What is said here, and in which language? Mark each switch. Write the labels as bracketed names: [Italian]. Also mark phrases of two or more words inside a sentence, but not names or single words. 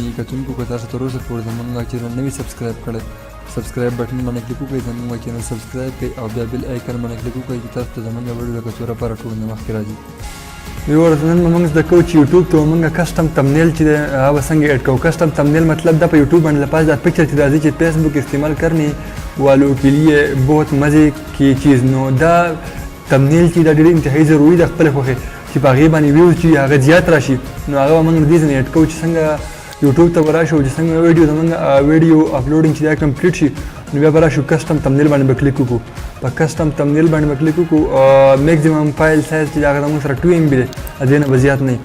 [Pashto] کتونکو که تاسو تر اوسه پورې زموږ چینل نه وي سبسکرایب کړی، سبسکرایب [English] button [Pashto] باندې کلیک وکړئ، زموږ [English] channel subscribe [Pashto] کړئ او بیا [English] bell icon [Pashto] باندې کلیک وکړئ چې تاسو ته زموږ ویډیو د کڅوړه لپاره ټول نه مخکې راځي. ویورز نن موږ زده کوو چې یوټیوب ته موږ [English] custom thumbnail [Pashto] چې دی هغه څنګه ایډ کوو. [English] custom thumbnail [Pashto] مطلب دا په یوټیوب باندې لپاس دا پکچر چې راځي چې فیس بک [Urdu] استعمال کرنے والوں کے لیے بہت مزے کی چیز [Pashto] نو دا تمنیل چې دا ډېر انتهایی ضروري د خپل خوښې چې په هغې باندې ویوز چې هغه زیات راشي نو هغه موږ دې ځنې ایډ کوو چې څنګه یوټیوب ته به راشو چې څنګه [English] video uploading [Pashto] چې دا کمپلیټ شي نو بیا به راشو [English] custom thumbnail [Pashto] باندې به کلیک وکړو. په [English] custom thumbnail [Pashto] باندې به کلیک وکړو. [English] maximum file size [Pashto] چې هغه زموږ سره 2 MB دی، د دې نه به زیات نه وي.